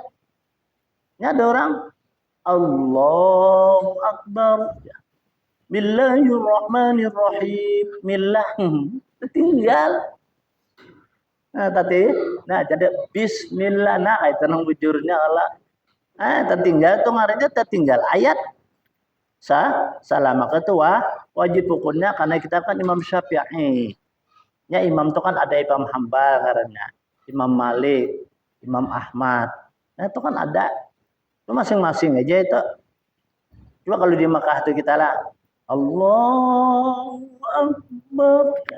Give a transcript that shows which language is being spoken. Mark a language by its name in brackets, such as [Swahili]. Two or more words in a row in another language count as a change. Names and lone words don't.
[Banjar] Ini ada orang [Arabic] الله أكبر. بسم الله الرحمن الرحيم. [Banjar] Millah tertinggal. Nah, jadi bismillah itu nang bujurnya Allah. Tertinggal tuh ngarannya tertinggal ayat salah maka itu wajib hukumnya karena kita kan Imam Syafi'i. Ya imam itu kan ada Imam Hambal karena Imam Malik, Imam Ahmad. Nah, itu kan ada. Itu masing-masing aja itu. Coba kalau di Mekah itu kita lah [Arabic] الله أكبر.